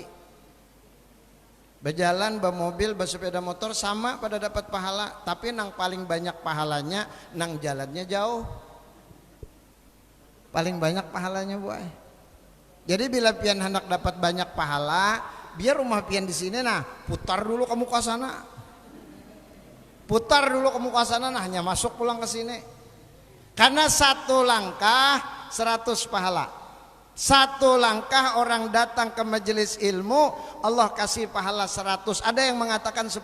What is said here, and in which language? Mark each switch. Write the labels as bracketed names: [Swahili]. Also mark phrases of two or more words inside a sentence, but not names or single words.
[Banjar] Berjalan bermobil bersepeda motor sama pada dapat pahala, tapi nang paling banyak pahalanya nang jalannya jauh. Paling banyak pahalanya boy. Jadi bila pian hendak dapat banyak pahala, biar rumah pian di sini nah, putar dulu ke muka sana. Putar dulu ke muka sana nah, hanya masuk pulang ke sini. [Indonesian] Karena satu langkah 100 pahala. Satu langkah orang datang ke majelis ilmu, Allah kasih pahala 100. Ada yang mengatakan 10.